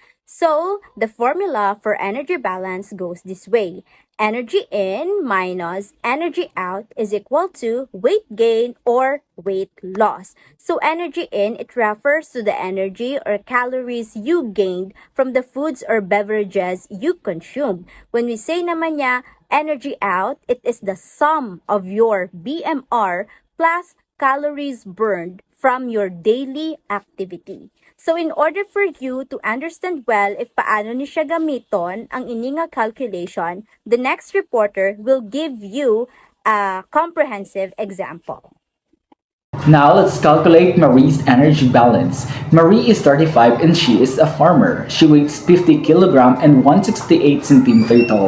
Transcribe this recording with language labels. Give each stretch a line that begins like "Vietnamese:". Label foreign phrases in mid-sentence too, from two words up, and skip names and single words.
English: So, the formula for energy balance goes this way. Energy in minus energy out is equal to weight gain or weight loss. So, energy in, it refers to the energy or calories you gained from the foods or beverages you consume. When we say
Hiligaynon: naman niya,
English: energy out, it is the sum of your BMR plus calories burned from your daily activity. So in order for you to understand well if
Hiligaynon: paano ni siya gamiton ang ininga
English: calculation, the next reporter will give you a comprehensive example. Now let's calculate Marie's energy balance. Marie is 35 and she is a farmer. She weighs 50 kg and 168 cm tall.